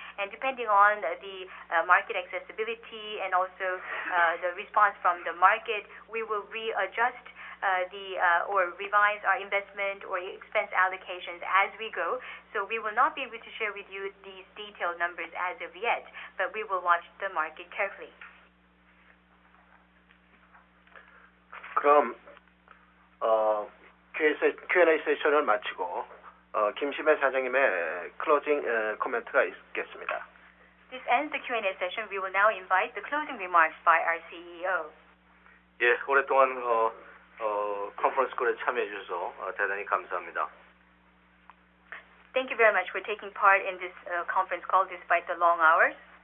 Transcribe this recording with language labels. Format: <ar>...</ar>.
<en>And depending on the market accessibility and also the response from the market, we will readjust or revise our investment or expense allocations as we go. So we will not be able to share with you these detailed numbers as of yet, but we will watch the market carefully.</en> <ko>그럼 Q&A 세션을 마치고 김심혜 사장님의 클로징 코멘트가 있겠습니다.</ko> <en>This ends the Q&A session. We will now invite the closing remarks by our CEO.</en> <ko>예, 오랫동안 컨퍼런스 콜에 참여해 주셔서 대단히 감사합니다.</ko> <en>Thank you very much for taking part in this conference call despite the long hours.</en>